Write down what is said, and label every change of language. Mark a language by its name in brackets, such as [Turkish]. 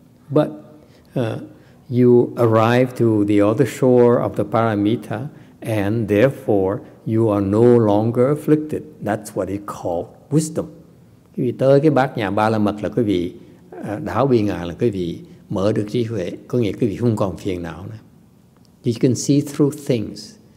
[English] But you arrive to the other shore of the paramita and therefore you are no longer afflicted. That's what it called wisdom. [Vietnamese] Quý vị tới cái bát nhã ba la mật là quý vị đảo bi ngài, là quý vị mở được trí huệ, có nghĩa quý vị không còn phiền não nữa. [English] You can see through things.